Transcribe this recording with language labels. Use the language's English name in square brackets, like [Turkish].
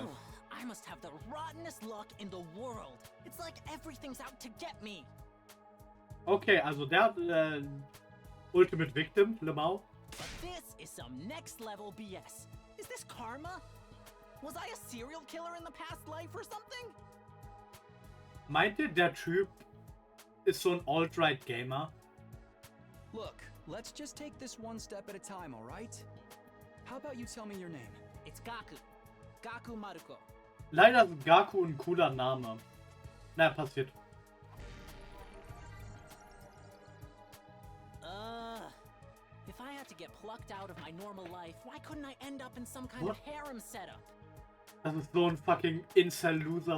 [English] Ugh, I must have the rottenest luck in the world. It's like everything's out to get me. [German] Okay, also der Ultimate Victim, Lemau. [English] But this is some next level BS. Is this karma? Was I a serial killer in the past life or something? [German] Meint ihr, der Typ ist so ein Alt-Right-Gamer? [English] Look, let's just take this one step at a time, alright? How about you tell me your name? It's Gaku. Gaku Maruko. [German] Leider ist Gaku ein cooler Name. Naja, passiert. [English] If I had to get plucked out of my normal life, why couldn't I end up in some kind of harem setup? [German] Das ist so ein fucking Incel-Loser.